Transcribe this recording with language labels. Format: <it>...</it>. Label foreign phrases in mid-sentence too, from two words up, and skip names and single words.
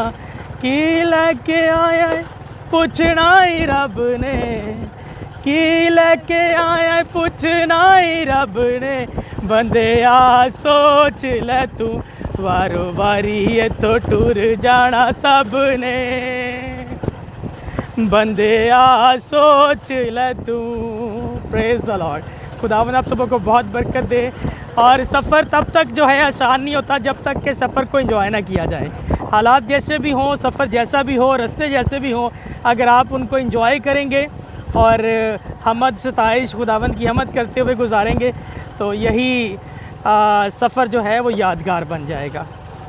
<pa>ਕੀ ਲੈਕੇ ਆਇਆ ਪੁੱਛਣਾ ਹੀ ਰੱਬ ਨੇ, ਕੀ ਲੈਕੇ ਆਇਆ ਪੁੱਛਣਾ ਹੀ ਰੱਬ ਨੇ। ਬੰਦੇ ਆ ਸੋਚ ਲੈ ਤੂੰ, ਵਾਰੋ ਵਾਰੀ ਯੇ ਤੋ ਟੁਰ ਜਾਣਾ ਸਭ ਨੇ, ਬੰਦੇ ਆ ਸੋਚ ਲੈ ਤੂੰ।</pa> <en>Praise the Lord.</en> <hi>खुदावन आप सबों को बहुत बरकत दे। और सफ़र तब तक जो है आसान नहीं होता जब तक के सफ़र को एंजॉय ना किया जाए। हालात जैसे भी हों, सफ़र जैसा भी हो, रास्ते जैसे भी हों, अगर आप उनको एंजॉय करेंगे और हमद सताइश खुदावन की हमद करते हुए गुजारेंगे तो यही सफ़र जो है वो यादगार बन जाएगा।</hi>